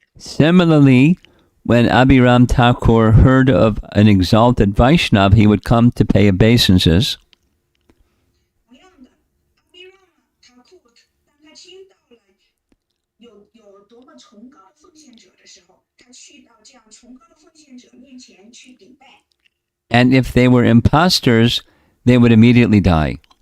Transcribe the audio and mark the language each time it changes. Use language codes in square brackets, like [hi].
[en] Similarly, when Abhiram Thakur heard of an exalted Vaishnav, he would come to pay obeisances. [zh] 同样的，阿比茹塔库当他听到了有多么崇高的奉献者的时候，他去到这样崇高的奉献者面前去顶拜。 [en] And if they were impostors, they would immediately die.